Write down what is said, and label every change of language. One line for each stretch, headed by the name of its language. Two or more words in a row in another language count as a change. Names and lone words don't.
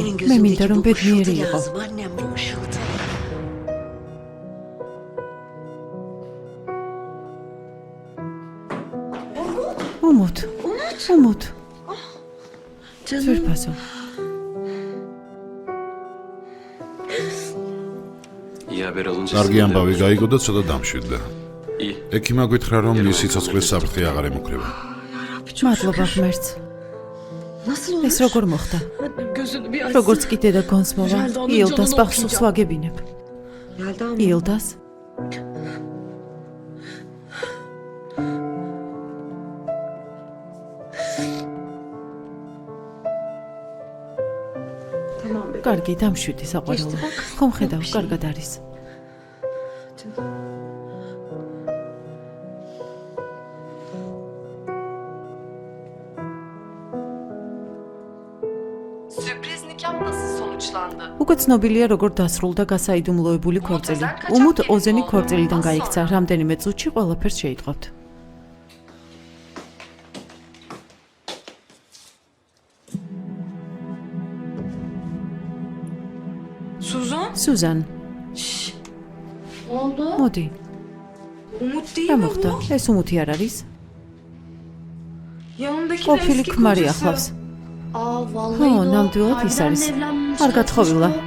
Georgian: მე მინდა რომ ბედნიერი იყო. უმოთ. ძვირფასო.
Turkish: İyi haber alınca...
Georgian: კარგი ამბავი გაიგო და ცოტა დამშვიდდა.
Turkish: İyi.
Georgian: ექიმა გითხრა რომ მისი ცოცხლის საფრთხე აღარ ემუქრება. მადლობა ღმერთს. ეს როგორ მოხდა? როგორც კი დედა გონსმოვა, იელდას პახსუს ვაგებინებ. იელდას? კარგი, დამშვიდი საყვარელო. ხომ ხედავ, კარგად არის.
Turkish: Sürpriz nikah nasıl sonuçlandı?
Georgian: უკვე ცნობილია როგორ დასრულდა გასაიდუმლოებული ქორწილი. უმუთ ოზენი ქორწილიდან გაიქცა. რამდენიმე წუთში ყველაფერს შეიტყობთ.
Turkish: Suzan. Ne oldu?
Georgian: მოდი.
Turkish: Umut değil
Georgian: რა
Turkish: mi
Georgian: მოხდა?
Turkish: bu?
Georgian: ეს უმუთი არ არის?
Turkish: Yanındaki de
Georgian: ყოფილი
Turkish: eski
Georgian: ქმარი
Turkish: kocası.
Georgian: ახლავს.
Turkish: Aa vallahi
Georgian: ხო,
Turkish: de o
Georgian: ნამდვილად ის
Turkish: harbiden
Georgian: არის.
Turkish: evlenmiş
Georgian: არ გათხოვილა,
Turkish: kaçmış mı?